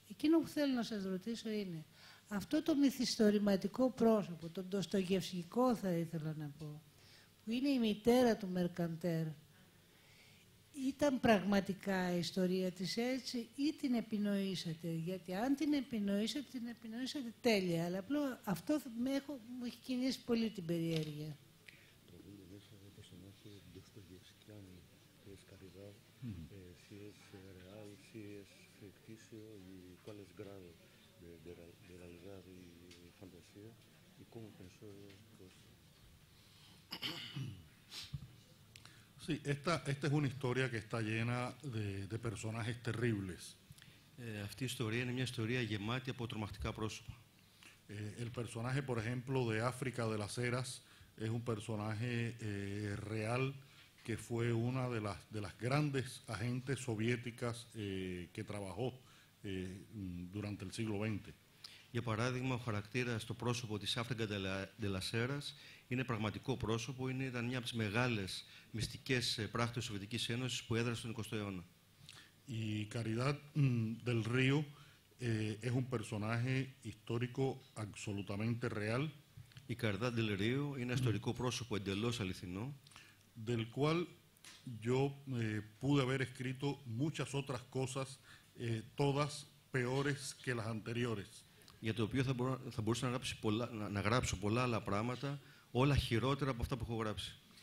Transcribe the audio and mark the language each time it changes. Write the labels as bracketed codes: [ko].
[el] Εκείνο που θέλω να σας ρωτήσω είναι, αυτό το μυθιστορηματικό πρόσωπο, το ντοστογευσκικό θα ήθελα να πω, που είναι η μητέρα του Μερκαντέρ, ήταν πραγματικά η ιστορία της έτσι ή την επινοήσατε? Γιατί αν την επινοήσατε τέλεια, αλλά απλό αυτό μου έχει κινήσει πολύ την περιέργεια. [es] Si es real, si es ficticio y cuál es el grado de realidad y fantasía y cómo pensó pues. Sí, esta es una historia que está llena de personajes terribles. [el] Αυτή η ιστορία είναι μια ιστορία γεμάτη από τρομακτικά πρόσωπα. [es] El personaje, por ejemplo, de África de las Heras es un personaje real que fue una de las grandes agentes soviéticas que trabajó durante el siglo XX. [el] Για παράδειγμα, ο χαρακτήρας, το πρόσωπο της Άφρικα de las Heras είναι πραγματικό πρόσωπο, ήταν μια από τις μεγάλες μυστικές πράκτορες της Σοβιετικής Ένωσης που έδρασε στον 20ο αιώνα. [es] Η Caridad del Río es un personaje histórico absolutamente real. [el] Η Caridad del Río είναι ένα ιστορικό πρόσωπο εντελώς αληθινό, [es] del cual yo pude haber escrito muchas otras cosas, todas peores que las anteriores. [el] Για το οποίο θα μπορούσα να γράψω πολλά άλλα πράγματα, όλα χειρότερα από αυτά που έχω γράψει.